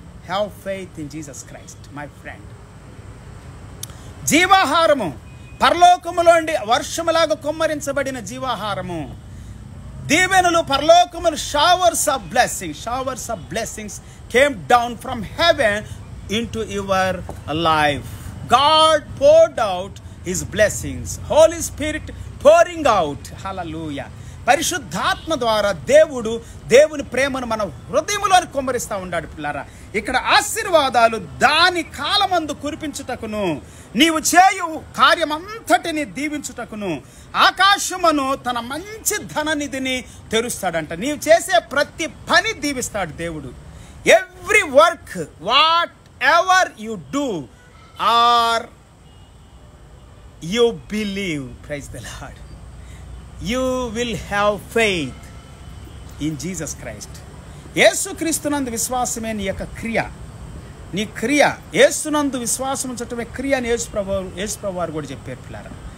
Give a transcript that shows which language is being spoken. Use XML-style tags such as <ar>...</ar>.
<en>Have faith in Jesus Christ my friend.</en> <te>జీవాహారము, పరలోకములోండి వర్షములాగా కుమ్మరించబడిన జీవాహారము, దీవెనలు, పరలోకములు,</te> <en>Showers of blessings came down from heaven into your life. God poured out his blessings. Holy Spirit pouring out. Hallelujah.</en> <te>పరిశుద్ధాత్మ ద్వారా దేవుని ప్రేమను మన హృదయములోని కుమ్మరిస్తూ ఉన్నాడు. పిల్లారా, ఇక్కడ ఆశీర్వాదాలు దాని కాలమందు కురిపించుటకును, నీవు చేయు కార్యమంతటిని దీవించుటకును, ఆకాశమును తన మంచి ధననిధిని తెరుస్తాడంట. నీవు చేసే ప్రతి పని దీవిస్తాడు దేవుడు.</te> <en>Every work, what ever you do or you believe, praise the Lord, you will have faith in Jesus Christ.</en> <te>యేసుక్రీస్తునందు విశ్వాసమే నీ యొక్క క్రియ. నీ క్రియ యేసునందు విశ్వాసం ఉంచటమే క్రియ అని యేసుప్రభు వారు కూడా చెప్పారు పిల్లారా.</te>